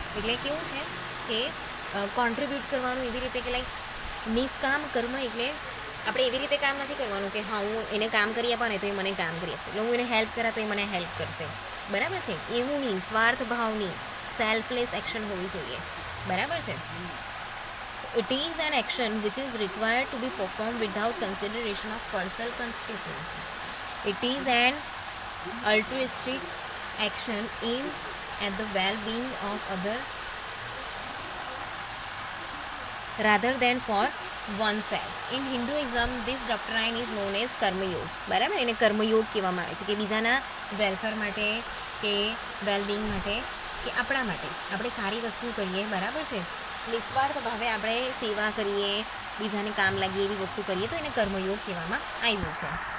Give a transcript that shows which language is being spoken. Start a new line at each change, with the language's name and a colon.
Gujarati: એટલે કેવું છે કે કોન્ટ્રીબ્યુટ કરવાનું એવી રીતે કે લાઈક નિષ્કામ કર્મ એટલે આપણે એવી રીતે કામ નથી કરવાનું કે હા હું એને કામ કરી આપવા ને તો એ મને કામ કરી આપશે, એટલે હું એને હેલ્પ કરા તો એ મને હેલ્પ કરશે, બરાબર છે. એવું નહીં, સ્વાર્થ ભાવની સેલ્ફલેસ એક્શન હોવી જોઈએ, બરાબર છે. તો
English: It is an action which is required to be performed without consideration of personal conspicuity. It is an altruistic action aimed at the well-being of other rather than for oneself. In Hinduism, this doctrine is known as Karmayoga.
Gujarati: બરાબર, એને કર્મયોગ કહેવામાં આવે છે કે બીજાના welfare માટે કે wellbeing માટે કે આપણા માટે આપણે સારી વસ્તુ કરીએ, બરાબર છે, નિસ્વાર્થ ભાવે આપણે સેવા કરીએ, બીજાને કામ લાગીએ એવી વસ્તુ કરીએ તો એને કર્મયોગ કહેવામાં આવ્યું છે.